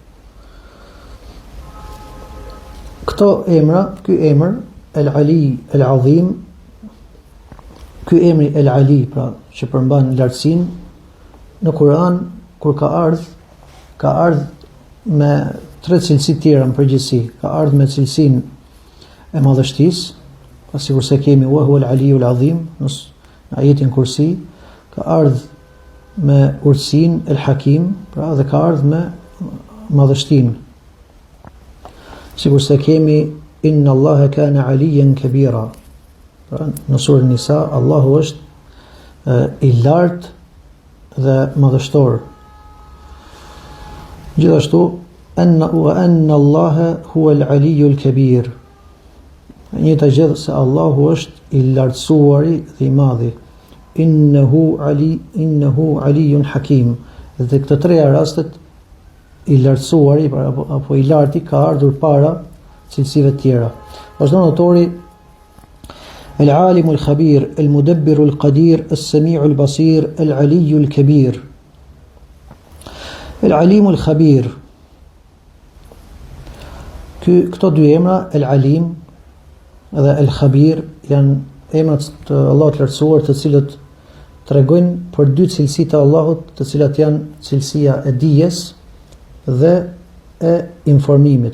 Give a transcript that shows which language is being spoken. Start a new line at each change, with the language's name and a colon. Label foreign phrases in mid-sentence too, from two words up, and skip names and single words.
Albanian: Këto emra, ky emër El-Ali, El-Azim, ky emri El-Ali, pra që përmban lartësinë, në Kur'an kur ka ardhur me tre cilësi tjera në përgjithësi. Ka ardhur me cilësinë e madhështisë, sikur se kemi
Arabic: وهو العلي العظيم
Albanian: në ajetin Kursi, ka ardhur me urtësinë El-Hakim, pra dhe ka ardhur me madhështinë. Sikur se kemi
Arabic: إن الله كان عليا كبيرا.
Albanian: Pra në surën Nisa Allahu është i lartë dhe madhështor.
Arabic: Gjithashtu وأن الله هو العلي الكبير.
Albanian: Njëta gjë se Allahu është i lartësuari dhe i madhi.
Arabic: إنه علي حكيم.
Albanian: Dhe këto treja rastet i lartësuari apo i larti ka ardhur para cilësive tjera. Vazhdon autori El-Alimu al-Khabir, El-Mudabbiru al-Qadir, El-Sami'u al-Basir, El-Aliyyu al-Kabir. El-Alimu al-Khabir. Këto dy emra, El-Alim dhe El-Khabir, janë emrat të Allahut të lartësuar, të cilët tregojnë për dy cilësi të Allahut, të cilat janë cilësia e dijes dhe e informimit.